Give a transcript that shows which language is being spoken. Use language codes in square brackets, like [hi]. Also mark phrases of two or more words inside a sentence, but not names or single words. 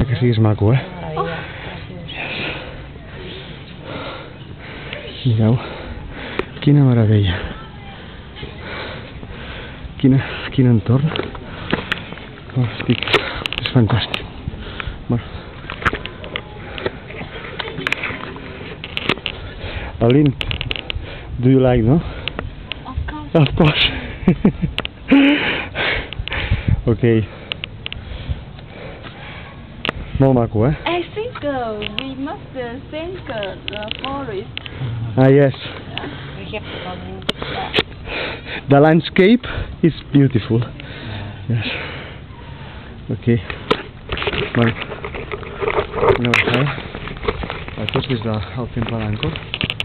[ca] Que siguis maco, Meravella. Mireu, quina meravella. Quin entorn. És fantàstic. Bueno. [en] Aline, do you like, no? Of course. Okay. [ca] Molt maco, eh? [en] I think we must thank the forest. Yes. We have to come in the The landscape is beautiful. Yes. Okay. [ca] Bueno, una vegada a tots des del temple d'Angkor.